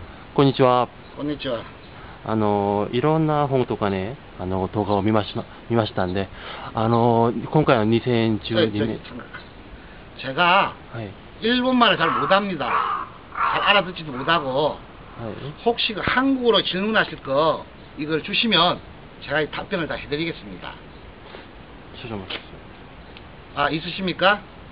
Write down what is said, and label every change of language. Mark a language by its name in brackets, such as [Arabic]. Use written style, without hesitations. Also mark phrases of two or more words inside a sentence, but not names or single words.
[Japanese] こんにちは。こんにちは。いろんな本とかね、動画を見ましたんで、今回は2012年。 [Korean] 제가 네. 일본말을 잘 못합니다. 잘 알아듣지도 못하고, 네. 혹시 그 한국어로 질문하실 거 이걸 주시면 제가 이 답변을 다 해드리겠습니다. 아, 있으십니까?